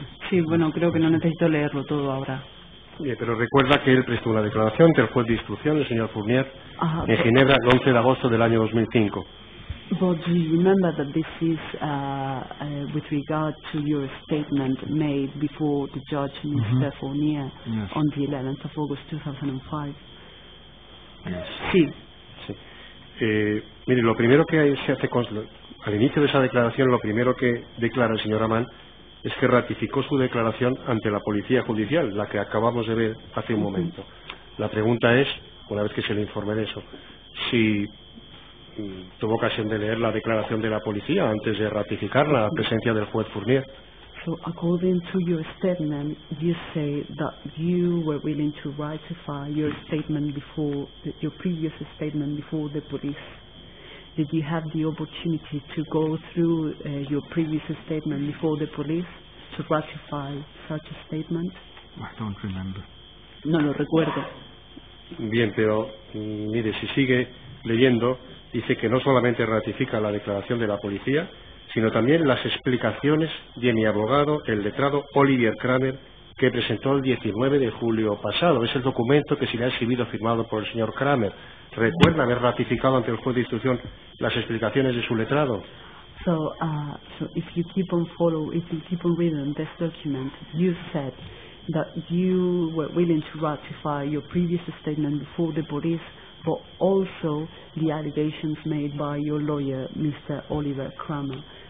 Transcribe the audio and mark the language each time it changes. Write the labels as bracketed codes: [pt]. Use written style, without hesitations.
[es] Sí, bueno, creo que no necesito leerlo todo ahora. Bien, pero recuerda que él prestó una declaración ante el juez de instrucción, el señor Fournier, en Ginebra, el 11 de agosto del año 2005. [en] But do you remember that this is with regard to your statement made before the judge, Mr. Fournier, on the 11th of August 2005? [es] Sí. Sí. Mire, lo primero que se hace al inicio de esa declaración, lo primero que declara el señor Amán es que ratificó su declaración ante la Policía Judicial, la que acabamos de ver hace un momento. La pregunta es, una vez que se le informe de eso, si tuvo ocasión de leer la declaración de la policía antes de ratificar la presencia del juez Fournier. [en] So, according to your statement, you say that you were willing to ratify your statement before, your previous statement before the police. Did you have the opportunity to go through your previous statement before the police to ratify such a statement? I don't remember. [es] No lo recuerdo. Bien, pero mire, si sigue leyendo, dice que no solamente ratifica la declaración de la policía, sino también las explicaciones de mi abogado, el letrado Oliver Kramer, que presentó el 19 de julio pasado. Es el documento que se le ha exhibido firmado por el señor Kramer. ¿Recuerda haber ratificado ante el juez de instrucción las explicaciones de su letrado? [en] So if you keep on reading this document, you said that you were willing to ratify your previous statement before the police, but also the allegations made by your lawyer, Mr. Oliver Kramer.